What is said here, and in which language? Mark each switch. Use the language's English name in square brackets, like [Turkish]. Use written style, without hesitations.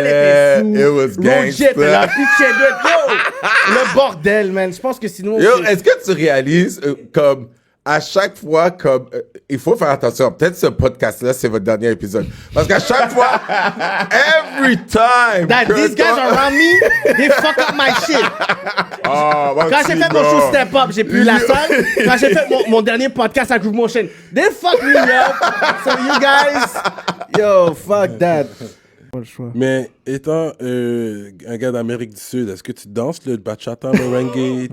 [English] Yeah, [French] était sous. [English] it was gangsta. [French] Roger était là, pitché de yo, le bordel, man. Je pense que sinon... Yo, c'est- est-ce que tu réalises comme à chaque fois, comme, il faut faire attention. Peut-être ce podcast-là, c'est votre dernier épisode. Parce qu'à chaque fois, every time. [English] That these guys around me, they fuck up my shit. [French] Quand j'ai fait mon show Step Up, j'ai plus la salle. Quand j'ai fait mon dernier podcast à Groove Motion, they fuck me up. [English] So you guys, yo, fuck that. Pas le choix. [French] Mais étant un gars d'Amérique du Sud, est-ce que tu danses le bachata, merengue, tout